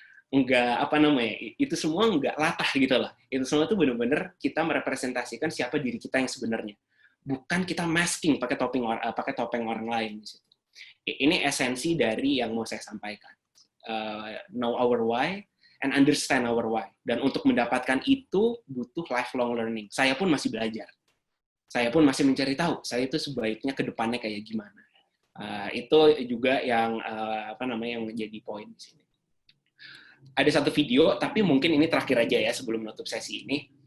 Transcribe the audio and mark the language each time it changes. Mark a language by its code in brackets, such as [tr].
[id] nggak apa namanya, itu semua nggak latah gitu loh. Itu semua tuh bener-bener kita merepresentasikan siapa diri kita yang sebenarnya, bukan kita masking pakai topeng orang lain. Ini esensi dari yang mau saya sampaikan. [en] Know our why and understand our why. [id] Dan untuk mendapatkan itu butuh lifelong learning. Saya pun masih belajar. Saya pun masih mencari tahu. Saya itu sebaiknya ke depannya kayak gimana. Itu juga yang yang menjadi poin di sini. Ada satu video, tapi mungkin ini terakhir aja ya sebelum menutup sesi ini.